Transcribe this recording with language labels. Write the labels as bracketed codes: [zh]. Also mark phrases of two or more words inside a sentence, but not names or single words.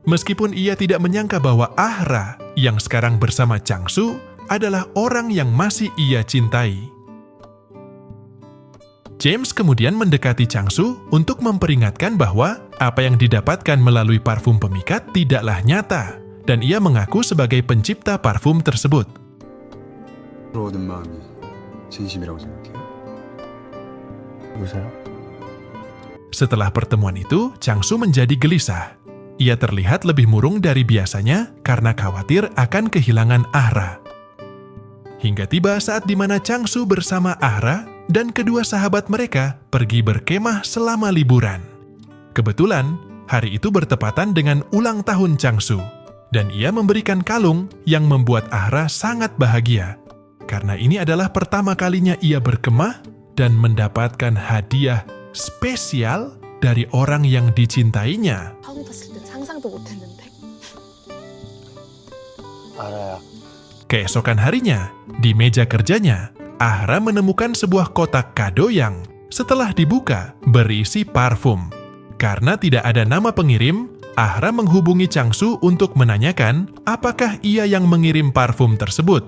[id] meskipun ia tidak menyangka bahwa Ahra yang sekarang bersama Changsu adalah orang yang masih ia cintai. James kemudian mendekati Changsu untuk memperingatkan bahwa apa yang didapatkan melalui parfum pemikat tidaklah nyata, dan ia mengaku sebagai pencipta parfum tersebut. [ko] 들어오는 마음이 진심이라고 생각해요. 보세요. [id] Setelah pertemuan itu, Changsu menjadi gelisah. Ia terlihat lebih murung dari biasanya karena khawatir akan kehilangan Ahra. Hingga tiba saat di mana Changsu bersama Ahra dan kedua sahabat mereka pergi berkemah selama liburan. Kebetulan, hari itu bertepatan dengan ulang tahun Changsu, dan ia memberikan kalung yang membuat Ahra sangat bahagia. Karena ini adalah pertama kalinya ia berkemah dan mendapatkan hadiah spesial dari orang yang dicintainya. [ko] 처음 봤을 땐 상상도 못했는데. 알아요. [id] Keesokan harinya, di meja kerjanya, Ahra menemukan sebuah kotak kado yang, setelah dibuka, berisi parfum. Karena tidak ada nama pengirim, Ahra menghubungi Changsu untuk menanyakan apakah ia yang mengirim parfum tersebut.